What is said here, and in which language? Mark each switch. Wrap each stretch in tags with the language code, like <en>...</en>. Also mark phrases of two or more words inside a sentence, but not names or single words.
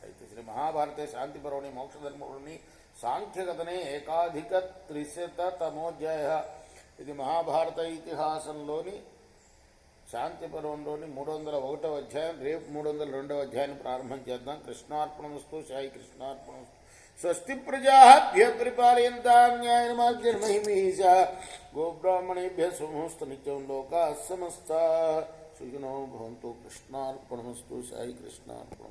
<sa>అయితే శ్రీ మహాభారతే శాంతి పర్వణి మోక్షధర్మని సాంఖ్యకథనే ఏకాధిక 300తమోధ్యాయ.</sa> <te>ఇది మహాభారత ఇతిహాసంలోని శాంతి పర్వంలోని 301వ అధ్యాయం. రేపు 302వ అధ్యాయాన్ని ప్రారంభం చేద్దాం. కృష్ణార్పణమస్తు.</te> <sa>సాయి కృష్ణార్పణమస్తు. స్వస్తి ప్రజాభ్య పరిపాలయంతాం న్యాయేన మార్గేణ మహిమహీషా. గోబ్రాహ్మణేభ్యః శుభమస్తు. నిత్యం లోకాః సమస్తాః సుఖినో భవంతు. కృష్ణార్పణమస్తు. సాయి కృష్ణార్పణమస్తు.</sa>